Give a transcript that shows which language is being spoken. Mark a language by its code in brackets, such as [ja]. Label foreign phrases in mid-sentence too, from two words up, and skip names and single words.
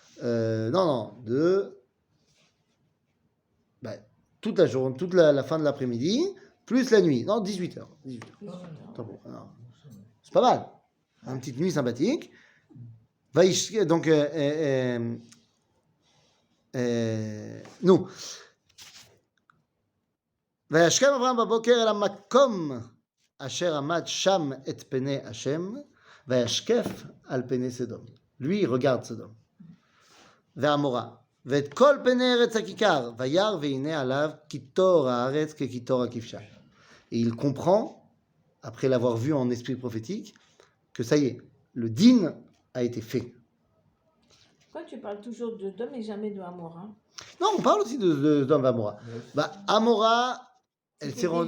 [fr] Toute la journée, toute la fin de l'après-midi, plus la nuit. Non, 18 heures. 18 heures. Autant pour moi. Non. C'est pas mal. Une petite nuit sympathique. Donc, nous. [he] וישכם אברהם בבוקר אל המקום אשר עמד שם את פני השם, וישקף על פני סדום. [fr] Lui, il regarde Sodome. [he] ועמורה. ואת כל פני ארץ הכיכר, וירא והנה עליו קיטור הארץ כקיטור הכבשה. [fr] Et il comprend, après l'avoir vu en esprit prophétique, que ça y est, le din a été fait. Pourquoi tu parles toujours de Dom et jamais de Amora? Non, on parle aussi de Sodome et Amora. Amora, elle C'était s'est des